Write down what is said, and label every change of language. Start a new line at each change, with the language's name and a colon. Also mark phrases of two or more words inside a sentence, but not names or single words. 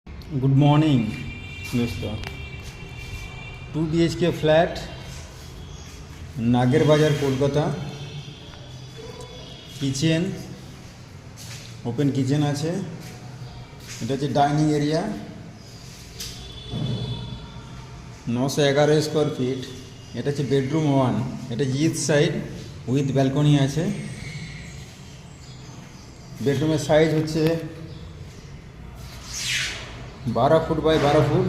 English: good morning
Hindi: दोस्तों। 2 BHK फ्लैट नागेर बाजार कलकाता।
English: kitchen open kitchen আছে।
Bangla: এটা হচ্ছে
English: dining area.
Bangla: 911
English: square feet.
Bangla: এটা হচ্ছে বেডরুম 1। এটা
English: east side with balcony
Bangla: আছে। বেডরুমের সাইজ হচ্ছে 12
English: feet by 12 feet.